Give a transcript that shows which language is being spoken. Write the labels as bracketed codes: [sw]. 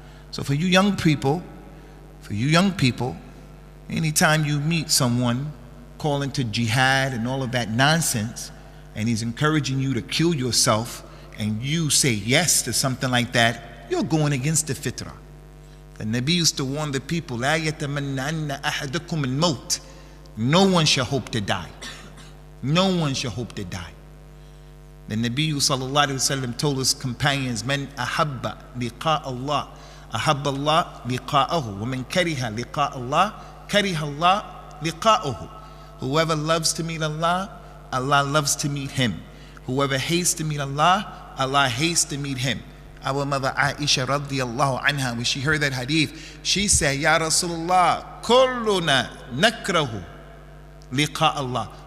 [en] So for you young people, anytime you meet someone calling to jihad and all of that nonsense, and he's encouraging you to kill yourself, and you say yes to something like that, you're going against the fitrah. The Nabi used to warn the people, [ar] لا يتمنى أحدكم الموت. [en] No one shall hope to die. No one shall hope to die. The Nabi sallallahu alayhi wa sallam told his companions, [ar] من أحب لقاء الله أحب الله لقاءه ومن كره لقاء الله كره الله لقاءه. [en] Whoever loves to meet Allah, Allah loves to meet him. Whoever hates to meet Allah, Allah hates to meet him. Our mother Aisha radiyallahu anha, when she heard that hadith, she said, Ya Rasulullah, kulluna nakrahu liqa Allah.